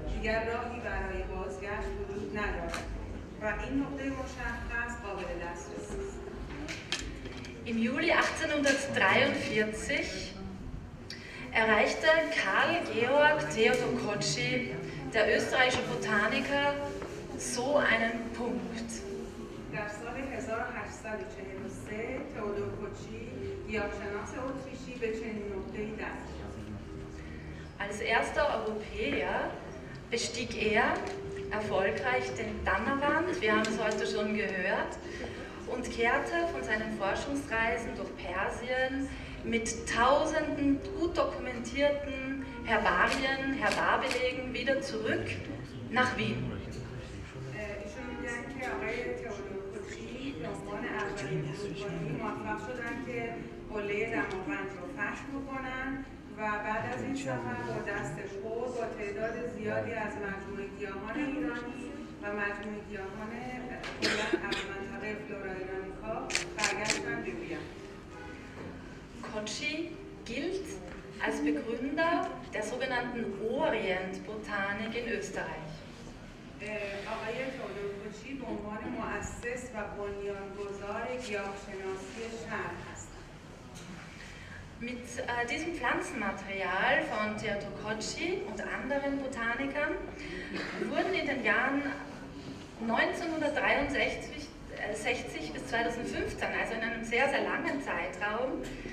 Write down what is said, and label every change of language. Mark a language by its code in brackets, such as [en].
[fa] دیگر راهی برای بازگشت وجود ندارد و این نقطه مشخص قابل دسترسی است. [de] Im Juli 1843 erreichte Karl Georg Theodor Koczy, der österreichische Botaniker, so einen Punkt. [fa] در سال 1843 تئودور کوچی گیاهشناس اتریشی به چنین نقطه‌ای دست یافت. [de] Als erster Europäer bestieg er erfolgreich den Donnerwand, wir haben es heute schon gehört, und kehrte von seinen Forschungsreisen durch Persien mit tausenden gut dokumentierten Herbarbelegen wieder zurück nach Wien. [fa] ایشون میگن که آقای تئودور کوچی به عنوان اولین اروپایی موفق شدن که قله دماوند رو فحش بکنن و بعد از این سفر با دست پر با تعداد زیادی از مجموعه گیاهان ایرانی و مجموعه گیاهان از منطقه فلورا ایرانیکا برگشتن به وین. [de] Koczy gilt als Begründer der sogenannten Orientbotanik in Österreich. [fa] آقای تئودور کوچی به عنوان مؤسس و بنیانگذار گیاهشناسی شرق هستند. [de] Mit diesem Pflanzenmaterial von Theodor Koczy und anderen Botanikern wurden in den Jahren 1963 bis 2015, also in einem sehr, sehr langen Zeitraum,